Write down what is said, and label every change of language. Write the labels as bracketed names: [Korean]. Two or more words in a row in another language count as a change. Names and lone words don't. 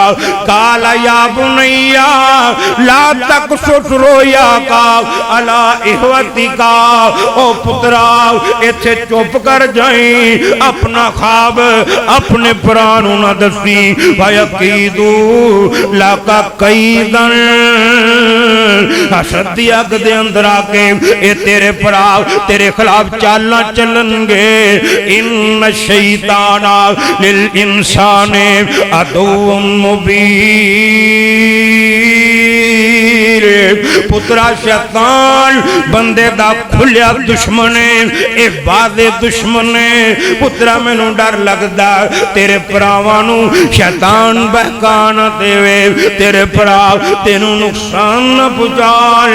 [Arabic] قال يا بني لا تقصص رؤياك على إخوتك, [Punjabi] او پترا ایتھے چپ کر جائیں، اپنا خواب اپنے بھراواں نوں نہ دسیں. [Arabic] فيكيدوا لك كيدا [Punjabi] حسد دی اگ دے اندر آ کے ایہہ تیرے بھرا تیرے خلاف چالاں چلن گے. [Arabic] إن الشيطان للإنسان عدو مبين. [Punjabi] پترا شیطان بندے دا کھلیا دشمن اے، ایہہ وڈا دشمن اے. پترا مینوں ڈر لگدا تیرے بھراواں نوں شیطان بہکا نہ دیوے، تیرے بھرا تینوں نقصان نہ پہنچان.